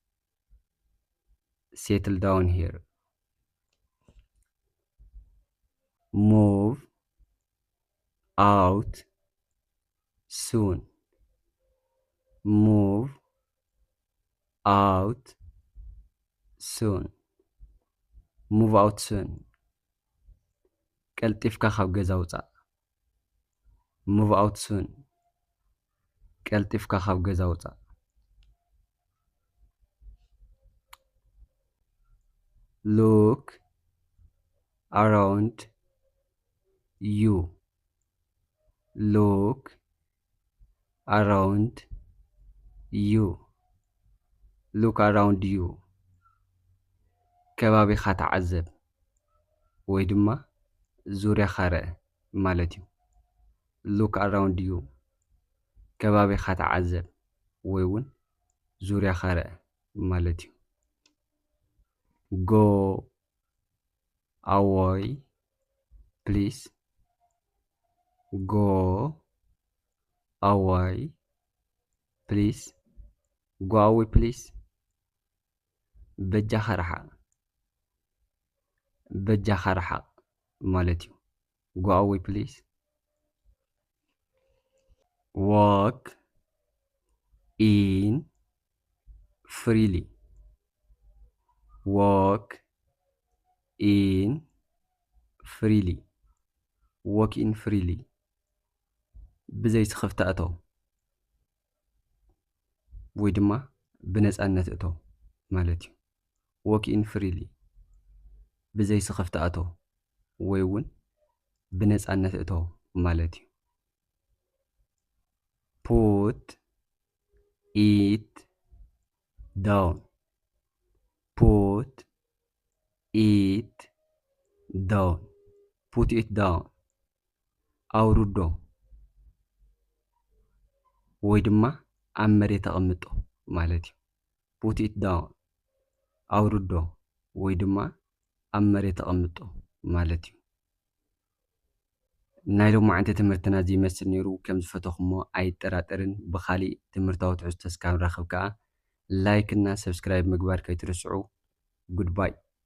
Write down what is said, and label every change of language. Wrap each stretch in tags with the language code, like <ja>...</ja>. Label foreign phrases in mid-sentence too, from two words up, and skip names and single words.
<en>settle down here move out soon move out soon move out soon</en> <ti>ቀልጢፍካ ካብ ገዛ ውፃእ</ti> <en>move out soon ቀልጢፍካ ካብ ገዛ ውፃእ look around you look around you look around you</en> <ti>ከባቢኻ ተዓዘብ ወይ ድማ ዙርያኻ ርአ ማለት እዩ</ti> <en>look around you</en> <ti>ከባቢኻ ተዓዘብ ወይ እውን ዙርያኻ ርአ ማለት እዩ</ti> <en>go away please go away please go away please</en> <ti>በጃኻ ርሓቕ ማለት እዩ</ti> <en>go away please walk in freely walk in freely walk in freely</en> <ti>ብዘይ ስኽፍቲ ኣተው ወይ ድማ ብነፃነት እተው ማለት እዩ</ti> <en>walk in freely</en> <ti>ብዘይ ስኽፍቲ ኣተው ወይ እውን ብነፃነት እተው ማለት እዩ</ti> <en>put it down put it down put it down</en> <ti>ኣውርዶ ወይ ድማ ኣብ መሬት ተቐምጦ ማለት እዩ</ti> <en>put it down</en> <ti>ኣውርዶ ወይ ድማ ኣብ መሬት ተቐምጦ ማለት እዩ ናይ ሎማዓንቲ ትምህርትና እዚ ይመስል ነይሩ ከም ዝፈተኹሞ ኣይጠራጠርን ብኻሊእ ትምህርታዊ ትሕዝቶ እስካብ ንራኸብ ከዓ ላይክ እና ሰብስክራይብ ምግባር ከይትርስዑ ጉድባይ</ti>